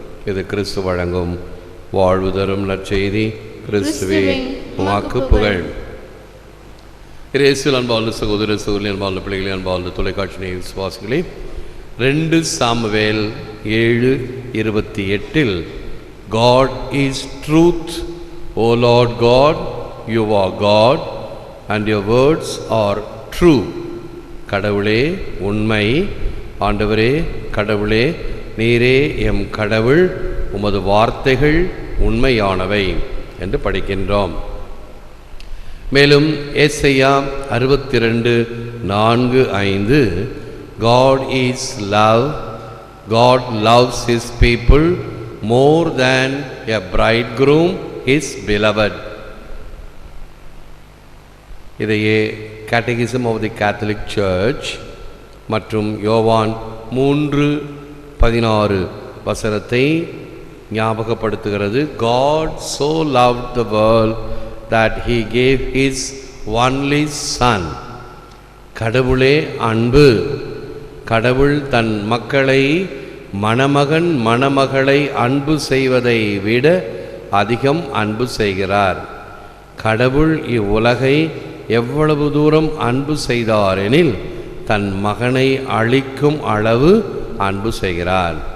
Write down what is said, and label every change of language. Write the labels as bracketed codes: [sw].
[ta] இது கிறிஸ்து வழங்கும் வாழ்வு தரும் நற்செய்தி. கிறிஸ்துவே உமக்கு புகழ். இயேசுவில் அன்பார்ந்த சகோதர சகோதரி, அன்பார்ந்த பிள்ளைகளே, அன்பார்ந்த தொலைக்காட்சி விசுவாசிகளே, 2 Samuel [en] 7:28 God is truth, O Lord God, you are God and your words are true. [ta] கடவுளே உண்மை, ஆண்டவரே கடவுளே நீரே எம் கடவுள், உமது வார்த்தைகள் உண்மையானவை என்று படிக்கின்றோம். மேலும் ஏசாயா 62:4-5 [en] God is love, God loves his people more than a bridegroom his beloved. [ta] இதையே Catechism of the Catholic Church மற்றும் யோவான் 3:16 வசனத்தை ஞாபகப்படுத்துகிறது. [en] God so loved the world that he gave his only son. [ta] கடவுளே அன்பு. கடவுள் தன் மக்களை, மணமகன் மணமகளை அன்பு செய்வதை விட அதிகம் அன்பு செய்கிறார். கடவுள் இவ்வுலகை எவ்வளவு தூரம் அன்பு செய்தார் எனில் தன் மகனை அளிக்கும் அளவு அன்பு செய்கிறார்.